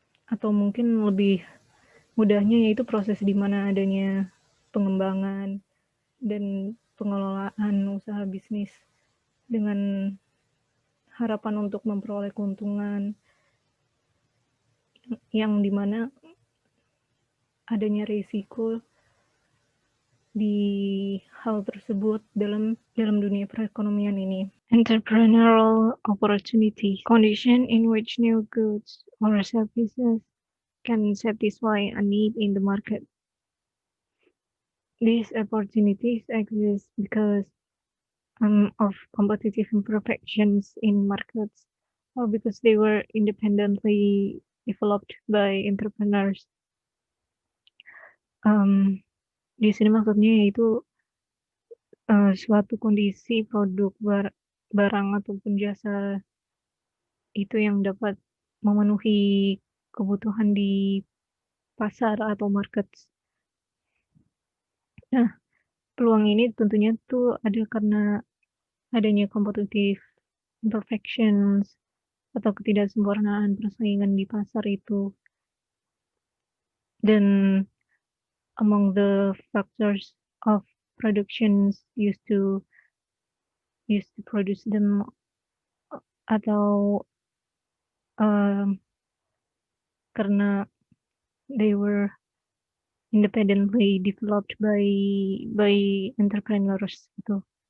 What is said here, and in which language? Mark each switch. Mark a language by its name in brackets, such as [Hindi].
[Indonesian] Atau mungkin lebih mudahnya yaitu proses di mana adanya pengembangan dan pengelolaan usaha bisnis dengan harapan untuk memperoleh keuntungan yang dimana adanya risiko di hal tersebut dalam dunia perekonomian ini. [English] Entrepreneurial opportunity, condition in which new goods or services can satisfy a need in the market. These opportunities exist because of competitive imperfections in markets, or because they were independently developed by entrepreneurs. [Indonesian] Di sini maksudnya yaitu suatu kondisi produk barang ataupun jasa itu yang dapat memenuhi kebutuhan di pasar atau market. Nah, peluang ini tentunya tuh ada karena adanya competitive imperfections atau ketidaksempurnaan persaingan di pasar itu. Dan [English] among the factors of productions used to produce them [Indonesian] atau karena [English] they were independently developed by entrepreneurs [Indonesian] gitu.